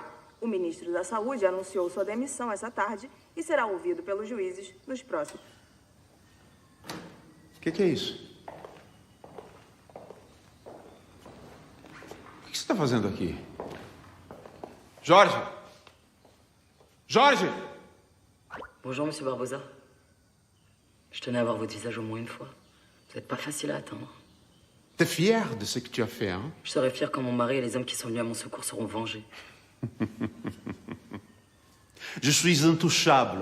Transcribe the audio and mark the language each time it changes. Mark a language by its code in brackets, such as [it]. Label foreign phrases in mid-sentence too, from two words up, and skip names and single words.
[pt] O ministro da Saúde anunciou sua demissão essa tarde e será ouvido pelos juízes nos próximos. Que é isso? O que você está fazendo aqui? Jorge! Jorge! [fr] Bonjour, monsieur Barbosa. Je tenais à voir votre visage au moins une fois. Vous n'êtes pas facile à attendre. T'es fier de ce que tu as fait, hein? Je serai fier quand mon mari et les hommes qui sont venus à mon secours seront vengés. Je suis intouchable.